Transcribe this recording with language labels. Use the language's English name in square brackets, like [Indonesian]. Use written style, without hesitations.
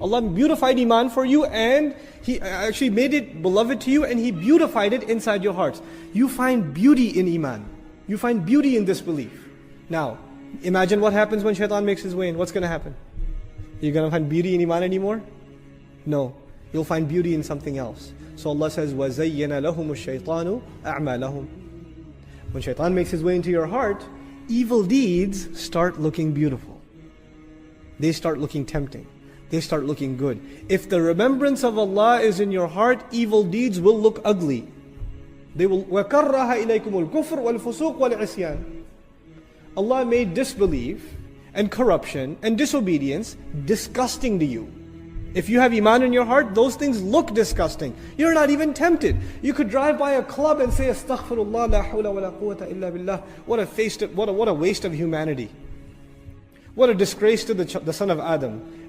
[English] Allah beautified iman for you, and He actually made it beloved to you, and He beautified it inside your hearts. You find beauty in iman. You find beauty in this belief. Now, imagine what happens when shaitan makes his way in. What's going to happen? You're going to find beauty in iman anymore? No. You'll find beauty in something else. So Allah says, [Arabic] وَزَيَّنَ لَهُمُ الشَّيْطَانُ أَعْمَالَهُمْ. [English] When shaitan makes his way into your heart, evil deeds start looking beautiful. They start looking tempting. They start looking good. If the remembrance of Allah is in your heart, evil deeds will look ugly. They will [Arabic] وَكَرَّهَ إِلَيْكُمُ الْكُفْرُ وَالْفُسُوقُ وَالْعِصْيَانِ. [English] Allah made disbelief and corruption and disobedience disgusting to you. If you have iman in your heart, those things look disgusting. You're not even tempted. You could drive by a club and say, [Arabic] Astaghfirullah, la hawla wa la quwwata illa billah. [English] What a waste of humanity. What a disgrace to the son of Adam.